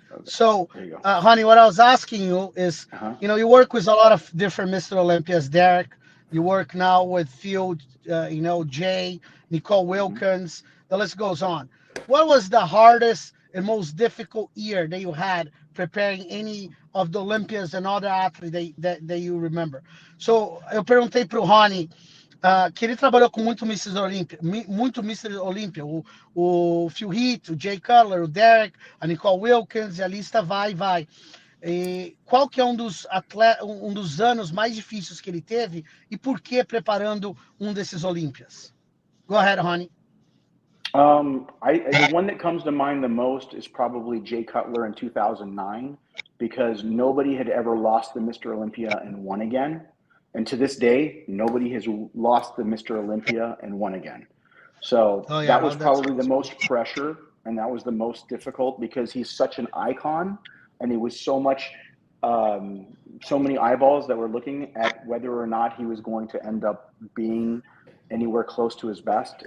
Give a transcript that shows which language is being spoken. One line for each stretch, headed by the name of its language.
English: So, honey, what I was asking you is, you work with a lot of different Mr. Olympias, Derek. You work now with Phil, Jay, Nicole Wilkins. The list goes on. What was the hardest and most difficult year that you had preparing any of the Olympians and other athletes that you remember?
Portuguese: So, eu perguntei para o Rony que ele trabalhou com muito Mr. Olympia, o Phil Heath, o Jay Cutler, o Derek, a Nicole Wilkins, e a lista vai. E qual que é um dos anos mais difíceis que ele teve e por que preparando desses Olímpias?
English: Go ahead, Rony. The one that comes to mind the most is probably Jay Cutler in 2009, because nobody had ever lost the Mr. Olympia and won again. And to this day, nobody has lost the Mr. Olympia and won again. So that was probably the most pressure, and that was the most difficult because he's such an icon, and he was so many eyeballs that were looking at whether or not he was going to end up being anywhere close to his best.